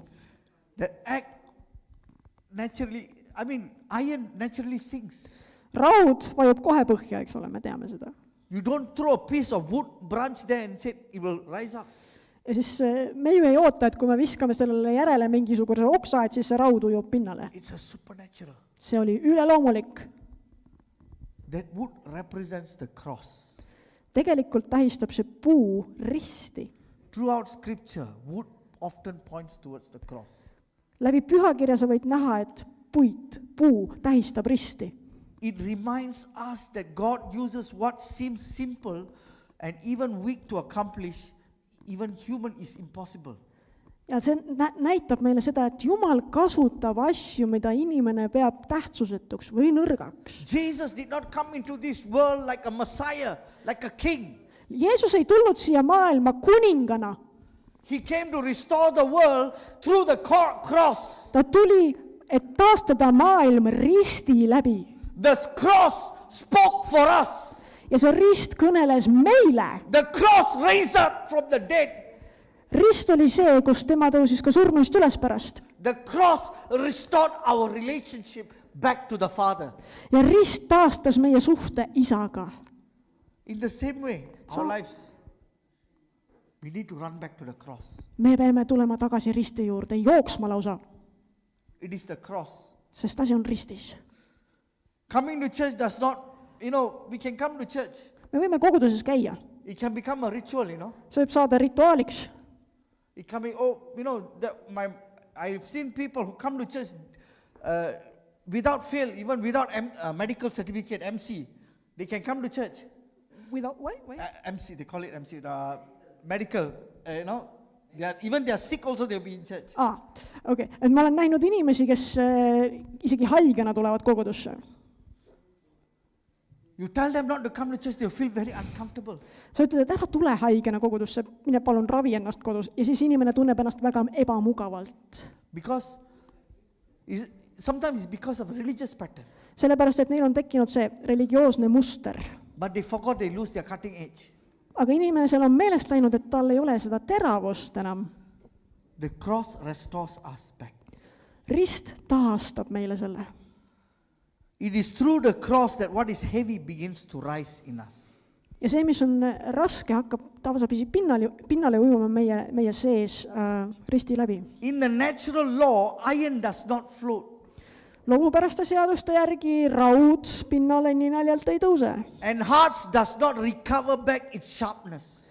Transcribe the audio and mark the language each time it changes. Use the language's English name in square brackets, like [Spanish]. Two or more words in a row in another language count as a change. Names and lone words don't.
[English] That act naturally, iron naturally sinks. [Estonian] Raud vajub kohe põhja, eks ole, me teame seda. [English] You don't throw a piece of wood branch there and say it will rise up. [Estonian] Ja siis me ju ei oota, et kui me viskame sellele järele mingisuguse oksa, et siis see raud ujub pinnale. [English] It's a supernatural. [Estonian] See oli üleloomulik. [English] That wood represents the cross. [Estonian] Tegelikult tähistab see puu risti. [English] Throughout scripture, wood often points towards the cross. [Estonian] Läbi pühakirja sa võid näha, et puu tähistab risti. [English] It reminds us that God uses what seems simple and even weak to accomplish. Even human is impossible. [Estonian] Ja see näitab meile seda, et Jumal kasutab asju, mida inimene peab tähtsusetuks või nõrgaks. [English] Jesus did not come into this world like a Messiah, like a king. [Estonian] Jeesus ei tulnud siia maailma kuningana. [English] He came to restore the world through the cross. [Estonian] Ta tuli, et taastada maailm risti läbi. [English] The cross spoke for us. [Estonian] Ja see rist kõneles meile. [English] The cross raised up from the dead. [Estonian] Rist oli see, kus tema tõusis ka surnuist üles pärast. [English] The cross restored our relationship back to the Father. [Estonian] Ja rist taastas meie suhte isaga. [English] In the same way, our lives, we need to run back to the cross. [Estonian] Me peame tulema tagasi risti juurde, jooksma lausa. [English] It is the cross. [Estonian] Sest asi on ristis. [English] Coming to church does not, we can come to church. [Estonian] Me võime koguduses käia. [English] It can become a ritual, [Estonian] See võib saada rituaaliks. [English] I've seen people who come to church without fail, even without medical certificate, MC. They can come to church. Without what? MC, they call it MC, medical, even they are sick also, they'll be in church. Okay. [Estonian] Et ma olen näinud inimesi, kes isegi haigena tulevad kogudusse. [English] You tell them not to come to church, they'll feel very uncomfortable. [Estonian] Sa ütled, et ära tule haigena kogudusse, mine palun ravi ennast kodus. Ja siis inimene tunneb ennast väga ebamugavalt. [English] Because, sometimes it's because of religious pattern. [Estonian] Sellepärast, et neil on tekkinud see religioosne muster. [English] But they forgot they lose their cutting edge. [Estonian] Aga inimesel on meelest läinud, et tal ei ole seda teravust enam. [English] The cross restores us back. [Estonian] Rist taastab meile selle. [English] It is through the cross that what is heavy begins to rise in us. [Estonian] Ja see, mis on raske, hakkab tasapisi pinnale ujuma meie sees risti läbi. [English] In the natural law, iron does not float. [Estonian] Loomupäraste seaduste järgi raud pinnale nii naljalt ei tõuse. [English] And hearts does not recover back its sharpness.